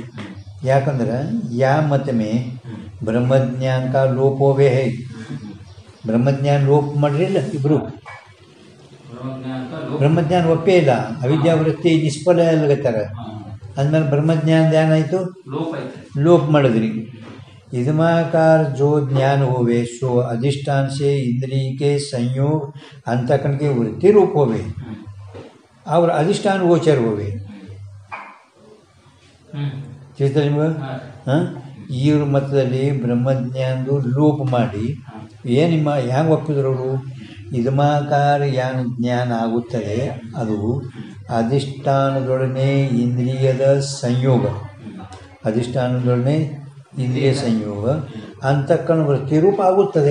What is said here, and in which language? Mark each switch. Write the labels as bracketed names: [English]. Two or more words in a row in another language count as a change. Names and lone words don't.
[Hindi] ಯಾಕಂದ್ರೆ या मत में ब्रह्मज्ञान का लोप होवे है. [Kannada] ಬ್ರಹ್ಮಜ್ಞಾನ ಲೋಪ ಮಾಡ್ರಿಲ್ಲ ಇಬ್ಬರು, ಬ್ರಹ್ಮಜ್ಞಾನ ಒಪ್ಪೇ ಇಲ್ಲ, ಅವಿದ್ಯಾವೃತ್ತಿ ನಿಷ್ಫಲ ಆಗತ್ತಾರ. ಅಂದಮೇಲೆ ಬ್ರಹ್ಮಜ್ಞಾನದ ಏನಾಯಿತು? लोप ಮಾಡಿದ್ರಿ. [Hindi] इदमाकार जो ज्ञान होवे सो अधिष्ठान से इंद्रिय के संयोग अंतकरण के वृत्ति रूप होवे और अधिष्ठान गोचर होवे. [Kannada] ಇವ್ರ ಮತದಲ್ಲಿ ಬ್ರಹ್ಮಜ್ಞಾನದು ಲೋಪ ಮಾಡಿ ಏನು ಹ್ಯಾಂಗೆ ಒಪ್ಪಿದ್ರವರು? ಇದಮಾಕಾರ ಏನು ಜ್ಞಾನ ಆಗುತ್ತದೆ ಅದು ಅಧಿಷ್ಠಾನದೊಡನೆ ಇಂದ್ರಿಯದ ಸಂಯೋಗ, ಅಧಿಷ್ಠಾನದೊಡನೆ ಇಂದ್ರಿಯ ಸಂಯೋಗ ಅಂತಃಕರಣ ವೃತ್ತಿ ರೂಪ ಆಗುತ್ತದೆ.